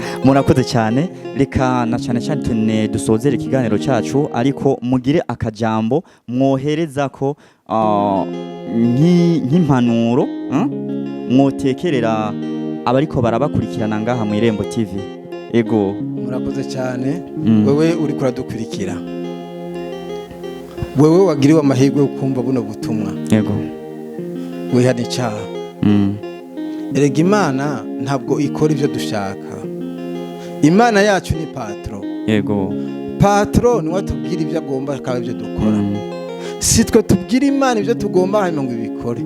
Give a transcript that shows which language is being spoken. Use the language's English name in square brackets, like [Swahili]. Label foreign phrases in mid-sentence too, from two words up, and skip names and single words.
[Rundi] murakoze cyane reka na cyane dusozere ikiganiro cyacu ariko mugire akajambo mwohereza ko nk'impanuro mwotekerera abariko barabakurikirana ngaha mu Irembo TV ego murakoze cyane wewe uri kuradukurikira wewe wagiriwe amahirwe yo kumva buno butumwa ego wihane icyaha erega Imana ntabwo ikora ibyo dushaka Imana yacu ni patro niwe tubwira ibyo agomba akaba ibyo dukora si twe tubwira Imana ibyo tugomba hanyuma ngo ibikore